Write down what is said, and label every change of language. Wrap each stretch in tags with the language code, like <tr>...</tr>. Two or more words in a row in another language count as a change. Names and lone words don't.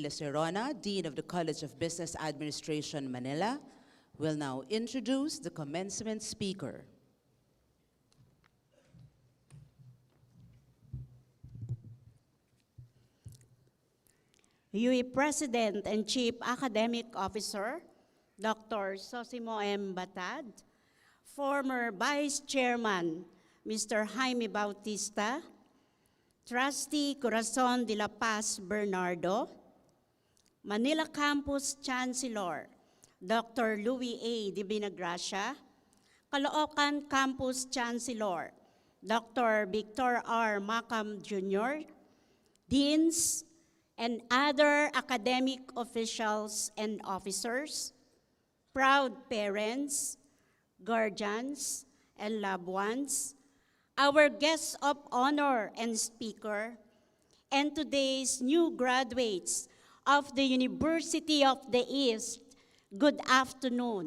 <en>Lecerona, Dean of the College of Business Administration, Manila, will now introduce the commencement speaker. UE President and Chief Academic Officer, Dr. Sosimo M. Batad, former Vice Chairman, Mr. Jaime Bautista, Trustee Corazon de la Paz Bernardo, Manila Campus Chancellor, Dr. Louis A. de Binagracia, Caloocan Campus Chancellor, Dr. Victor R. Macam Jr., Deans, and other academic officials and officers, proud parents, guardians, and loved ones, our guests of honor and speaker, and today's new graduates of the University of the East, good afternoon.</en>